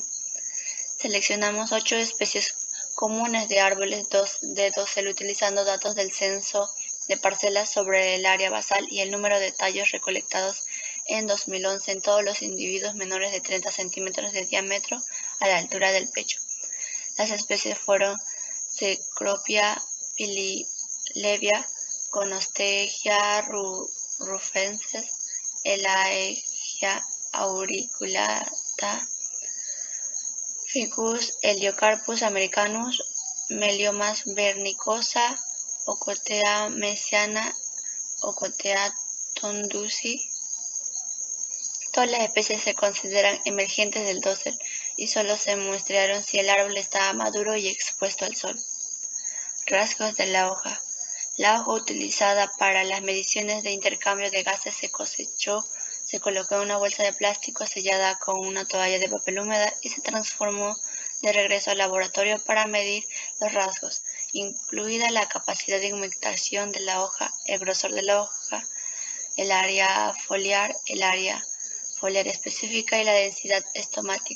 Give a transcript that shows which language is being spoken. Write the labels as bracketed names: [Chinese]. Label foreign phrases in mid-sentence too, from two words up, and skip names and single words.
[Spanish] Seleccionamos 8 especies comunes de árboles de dosel utilizando datos del censo de parcelas sobre el área basal y el número de tallos recolectados en 2011 en todos los individuos menores de 30 centímetros de diámetro a la altura del pecho. Las especies fueron Cecropia pililevia, Conostegia rufensis, Elaegia auriculata, Ficus Heliocarpus americanus, Meliomas vernicosa, Ocotea mesiana, Ocotea tondusi. Todas las especies se consideran emergentes del dosel y solo se muestrearon si el árbol estaba maduro y expuesto al sol. Rasgos de la hoja. La hoja utilizada para las mediciones de intercambio de gases se cosechó se colocó en una bolsa de plástico sellada con una toalla de papel húmeda y se transformó de regreso al laboratorio para medir los rasgos, incluida la capacidad de humectación de la hoja, el grosor de la hoja, el área foliar específica y la densidad estomática.